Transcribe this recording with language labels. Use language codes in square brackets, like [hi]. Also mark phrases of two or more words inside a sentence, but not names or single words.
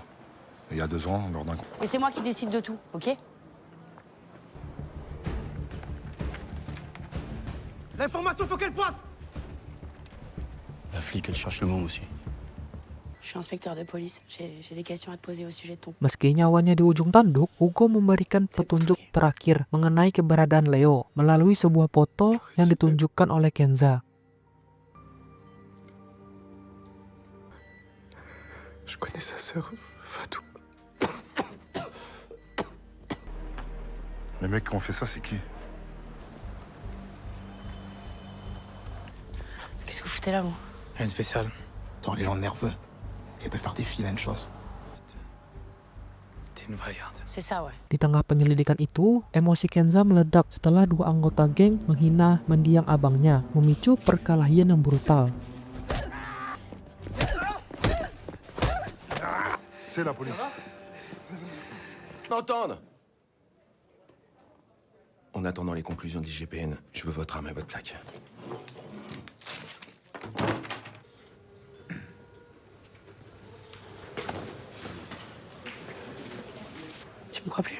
[fr] Et il y a 2 ans, lors d'un coup. Et c'est moi qui décide de tout, ok? L'information, faut qu'elle passe. La flic, elle cherche le môme aussi. Je suis inspecteur de police. J'ai des questions à te poser au sujet de ton... [id] Meski nyawanya di ujung tanduk, Hugo memberikan petunjuk terakhir mengenai keberadaan Leo melalui sebuah foto yang ditunjukkan oleh Kenza. [fr] Je connais sa sœur, Fatou. Les mecs qui ont fait ça, c'est qui? Qu'est-ce que vous foutez là, vous? Rien de spécial. Attends, les gens nerveux. Il peut faire des vilaines choses. T'es une vaillarde. C'est ça, ouais. [id] Di tengah penyelidikan itu, emosi Kenza meledak setelah dua anggota geng menghina mendiang abangnya, memicu perkelahian yang brutal. [fr] C'est la police. Entendre. En attendant les conclusions de l'IGPN, je veux votre arme et votre plaque. Tu me crois plus, là?